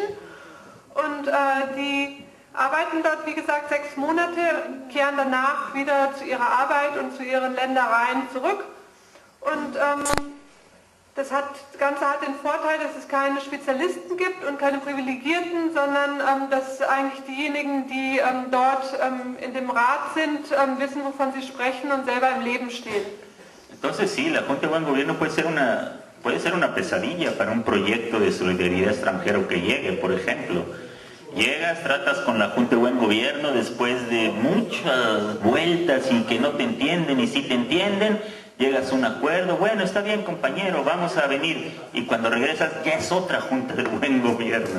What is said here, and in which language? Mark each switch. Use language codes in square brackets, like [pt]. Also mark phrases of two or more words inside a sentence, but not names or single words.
[de] Und die arbeiten dort, wie gesagt, 6 Monate, kehren danach wieder zu ihrer Arbeit und zu ihren Ländereien zurück. Und das Ganze hat den Vorteil, dass es keine Spezialisten gibt und keine Privilegierten, sondern dass eigentlich diejenigen, die dort in dem Rat sind, wissen, wovon sie sprechen und selber im Leben stehen. [es] Entonces sí, la Junta de Buen Gobierno puede ser una pesadilla para un proyecto de solidaridad extranjero que llegue, por ejemplo. Llegas, tratas con la Junta de Buen Gobierno después de muchas vueltas y que no te entienden, y si te entienden, llegas a un acuerdo, bueno, está bien compañero, vamos a venir, y cuando regresas ya es otra Junta de Buen Gobierno.